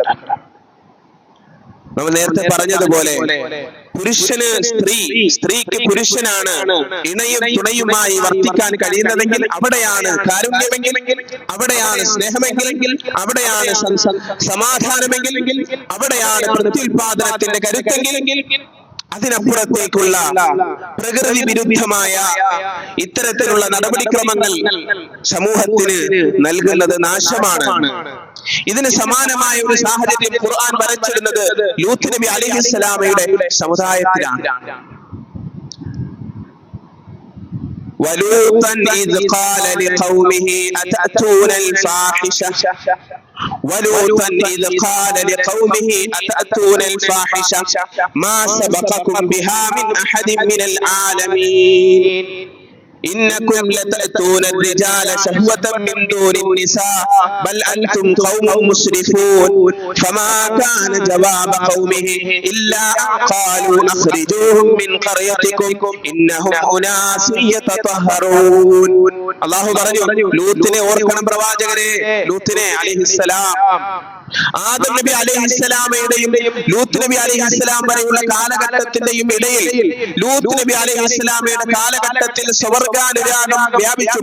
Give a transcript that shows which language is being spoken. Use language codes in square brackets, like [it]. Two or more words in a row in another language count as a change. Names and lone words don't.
[ml] നമ്മൾ നേരത്തെ പറഞ്ഞതുപോലെ പുരുഷന് സ്ത്രീ, സ്ത്രീക്ക് പുരുഷനാണ് ഇണയും തുണയുമായി വർത്തിക്കാൻ കഴിയുന്നതെങ്കിൽ അവിടെയാണ് കാരുണ്യമെങ്കിൽ, അവിടെയാണ് സ്നേഹമെങ്കിൽ, അവിടെയാണ് സമാധാനമെങ്കിൽ, അവിടെയാണ് പ്രത്യുൽപാദനത്തിന്റെ കരുത്തെങ്കിൽ, അതിനപ്പുറത്തേക്കുള്ള പ്രകൃതി വിരുദ്ധമായ ഇത്തരത്തിലുള്ള നടപടിക്രമങ്ങൾ സമൂഹത്തിന് നൽകുന്നത് നാശമാണ്. ഇതിന് സമാനമായ ഒരു സാഹചര്യം ഖുർആൻ വരച്ചിടുന്നത് ലൂത്ത് നബി അലൈഹിസ്സലാമയുടെ സമുദായത്തിലാണ്. [ar] ولوطا إذ قال لقومه أتأتون الفاحشة ولوطا إذ قال لقومه أتأتون الفاحشة ما سبقكم بها من أحد من العالمين إنكم لتأتون الرجال شهوة من دون النساء بل أنتم قوم مسرفون فما كان جواب قومه إلا أن قالوا أخرجوهم من قريتكم إنهم أناس يتطهرون. [ml] അല്ലാഹു പറഞ്ഞു, ലൂത്തിനെ ഓർക്കണം പ്രവാചകരെ. ലൂത്തിനെ അലൈഹിസ്സലാം, ആദം നബി അലൈഹിസ്സലാമയുടെയും ലൂത്ത് നബി അലൈഹിസ്സലാം വരെയുള്ള കാലഘട്ടത്തിന്റെയും ഇടയിൽ ലൂത്ത് നബി അലൈഹിസ്സലാമയുടെ കാലഘട്ടത്തിൽ സ്വവർഗാനുരാഗം വ്യാപിച്ചു.